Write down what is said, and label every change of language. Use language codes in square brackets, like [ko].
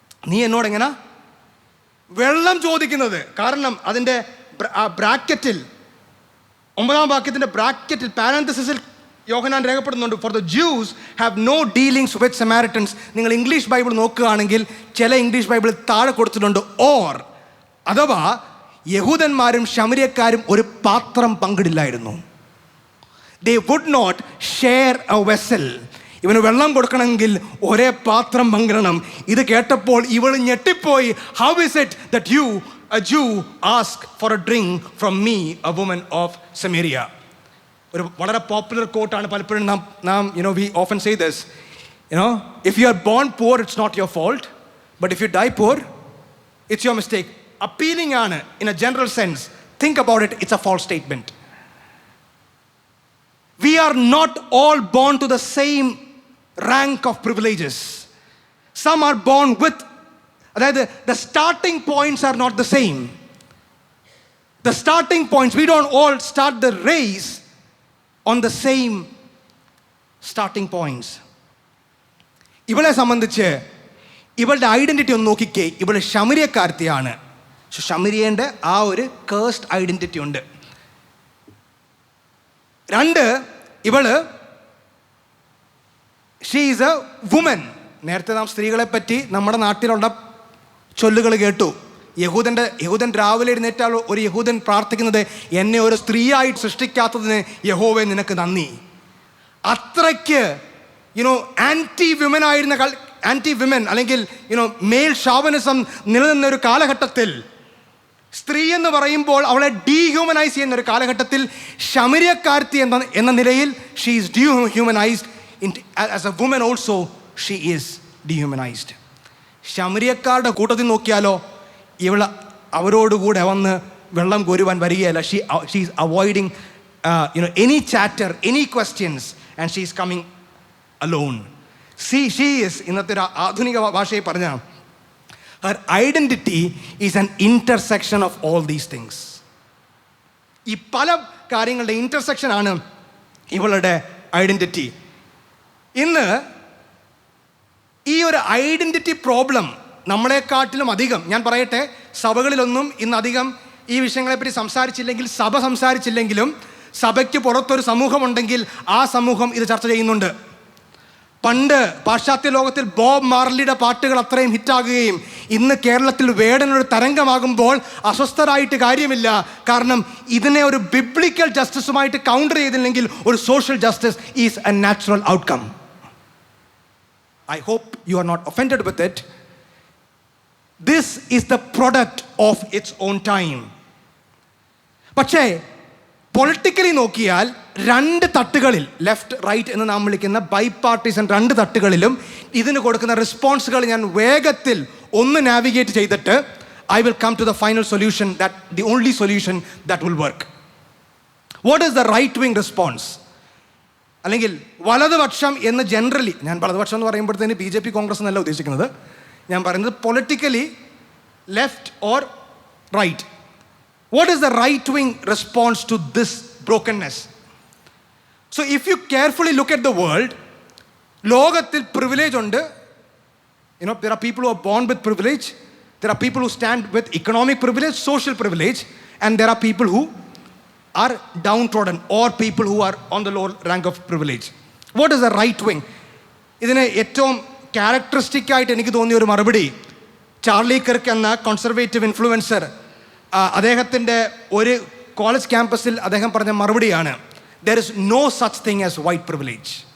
[ml] നീ എന്നോട് എങ്ങനെ വെള്ളം ചോദിക്കുന്നത്? കാരണം അതിൻ്റെ ബ്രാക്കറ്റിൽ 9-ാം വാക്യത്തിൻ്റെ ബ്രാക്കറ്റിൽ പാരന്തസിസിൽ യോഹന്നാൻ രേഖപ്പെടുന്നുണ്ട്, [en] For the Jews have no dealings with Samaritans. [ml] നിങ്ങൾ ഇംഗ്ലീഷ് ബൈബിൾ നോക്കുകയാണെങ്കിൽ ചില ഇംഗ്ലീഷ് ബൈബിൾ താഴെ കൊടുത്തിട്ടുണ്ട് ഓർ, അഥവാ യഹൂദന്മാരും ശമരിയക്കാരും ഒരു പാത്രം പങ്കിടില്ലായിരുന്നു. [en] They would not share a vessel. [ml] ഇവന് വെള്ളം കൊടുക്കണമെങ്കിൽ ഒരേ പാത്രം പങ്കിടണം. ഇത് കേട്ടപ്പോൾ ഇവൾ ഞെട്ടിപ്പോയി. [en] How is it that you, a Jew, ask for a drink from me, a woman of Samaria? [ml] ഒരു വളരെ പോപ്പുലർ കോട്ടാണ്. പലപ്പോഴും നാം [en] we often say this, if you are born poor, it's not your fault, but if you die poor, it's your mistake. Appealing ആണ് in a general sense. Think about it, it's a false statement. We are not all born to the same rank of privileges. Some are born with, അതായത് the starting points are not the same. The starting points, we don't all start the race on the same starting points. [ml] ഇവളെ സംബന്ധിച്ച് ഇവളുടെ identity ഒന്ന് നോക്കിക്കേ. ഇവൾ ശമരിയക്കാരത്തിയാണ്. ശമരിയൻ്റെ ആ ഒരു cursed identity ഉണ്ട്. [en] 2, ഇവള് she is a woman. [ml] നേരത്തെ നാം സ്ത്രീകളെ പറ്റി നമ്മുടെ നാട്ടിലുള്ള ചൊല്ലുകൾ കേട്ടു. യഹൂദൻ രാവിലെ എഴുന്നേറ്റാൽ ഒരു യഹൂദൻ പ്രാർത്ഥിക്കുന്നത്, എന്നെ ഒരു സ്ത്രീയായിട്ട് സൃഷ്ടിക്കാത്തതിന് യഹോവേ നിനക്ക് നന്ദി. അത്രയ്ക്ക് ആൻറ്റി വിമൻ അല്ലെങ്കിൽ മെയിൽ ഷോവനിസം നിലനിന്ന ഒരു കാലഘട്ടത്തിൽ, സ്ത്രീ എന്ന് പറയുമ്പോൾ അവളെ ഡീഹ്യൂമനൈസ് ചെയ്യുന്ന ഒരു കാലഘട്ടത്തിൽ, ശമരിയക്കാരത്തി എന്ന നിലയിൽ [en] She is dehumanised. As a woman also she is dehumanised. [ml] ശമരിയക്കാരുടെ കൂട്ടത്തിൽ നോക്കിയാലോ, ഇവൾ അവരോടുകൂടെ വന്ന് വെള്ളം കോരുവാൻ വരികയല്ല. [en] She is avoiding any chatter, any questions, and she is coming alone. She is, [ml] ഇന്നത്തെ ഒരു ആധുനിക ഭാഷയിൽ പറഞ്ഞ, [en] her identity is an intersection of all these things. [ml] ഈ പല കാര്യങ്ങളുടെ ഇൻ്റർസെക്ഷൻ ആണ് ഇവളുടെ ഐഡൻറ്റിറ്റി. ഇന്ന് ഈ ഒരു ഐഡൻറ്റിറ്റി പ്രോബ്ലം നമ്മളെക്കാട്ടിലും അധികം, ഞാൻ പറയട്ടെ, സഭകളിലൊന്നും ഇന്നധികം ഈ വിഷയങ്ങളെപ്പറ്റി സംസാരിച്ചില്ലെങ്കിൽ, സഭ സംസാരിച്ചില്ലെങ്കിലും സഭയ്ക്ക് പുറത്തൊരു സമൂഹമുണ്ടെങ്കിൽ ആ സമൂഹം ഇത് ചർച്ച ചെയ്യുന്നുണ്ട്. പണ്ട് പാശ്ചാത്യ ലോകത്തിൽ ബോബ് മാർലിയുടെ പാട്ടുകൾ അത്രയും ഹിറ്റാകുകയും ഇന്ന് കേരളത്തിൽ വേടനൊരു തരംഗമാകുമ്പോൾ അസ്വസ്ഥരായിട്ട് കാര്യമില്ല. കാരണം ഇതിനെ ഒരു ബിബ്ലിക്കൽ ജസ്റ്റിസുമായിട്ട് കൗണ്ടർ ചെയ്തില്ലെങ്കിൽ ഒരു [en] Social justice is a natural outcome. I hope you are not offended with it. This is the product of its own time. [ml] പക്ഷേ പൊളിറ്റിക്കലി നോക്കിയാൽ രണ്ട് തട്ടുകളിൽ, ലെഫ്റ്റ് റൈറ്റ് എന്ന് നാം വിളിക്കുന്ന ബൈപാർട്ടിസൺ രണ്ട് തട്ടുകളിലും ഇതിന് കൊടുക്കുന്ന റെസ്പോൺസുകൾ ഞാൻ വേഗത്തിൽ ഒന്ന് നാവിഗേറ്റ് ചെയ്തിട്ട് [en] I will come to the final solution, that the only solution that will work. What is the right wing response? [ml] അല്ലെങ്കിൽ വലതുപക്ഷം എന്ന് ജനറലി, ഞാൻ വലതുപക്ഷം എന്ന് പറയുമ്പോഴത്തേന് BJP കോൺഗ്രസ് എന്നല്ല ഉദ്ദേശിക്കുന്നത്, ഞാൻ പറയുന്നത് politically left or right. [en] What is the right wing response to this brokenness? So if you carefully look at the world, [ml] ലോകത്തിൽ privilege ഉണ്ട്. [en] There are people who are born with privilege, there are people who stand with economic privilege, social privilege, and there are people who are downtrodden or people who are on the lower rank of privilege. What is the right wing? [ml] ഇതിന് ഏറ്റവും characteristic ആയിട്ട് എനിക്ക് തോന്നിയ ഒരു മറുപടി Charlie Kirk എന്ന conservative influencer അദ്ദേഹത്തിൻ്റെ ഒരു കോളേജ് ക്യാമ്പസിൽ അദ്ദേഹം പറഞ്ഞ മറുപടിയാണ്, [en] there is no such thing as white privilege.